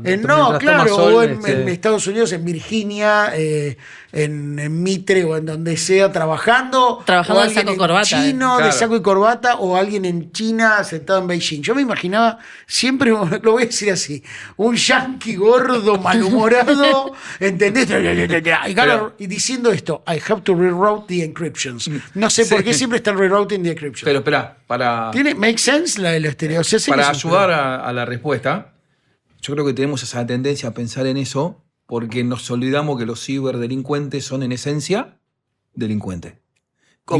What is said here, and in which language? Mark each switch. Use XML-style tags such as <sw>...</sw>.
<es>O en Estados Unidos, en Virginia, en Mitre o en donde sea, trabajando de saco y corbata. Chino, claro. de saco y corbata corbata o alguien en China sentado en Beijing. Yo me imaginaba siempre, lo voy a decir así, un yanqui gordo, malhumorado, ¿entendés? Y diciendo esto,</es> <en>I have to reroute the encryptions.</en> <es>No sé por qué siempre está</es> <en>rerouting the encryptions.</en> <es>Pero espera, para</es> <en>¿Make sense</en> <es>la de los estereotipos? para ayudar a la respuesta, yo creo que tenemos esa tendencia a pensar en eso porque nos olvidamos que los ciberdelincuentes son en esencia delincuentes. Y un</es>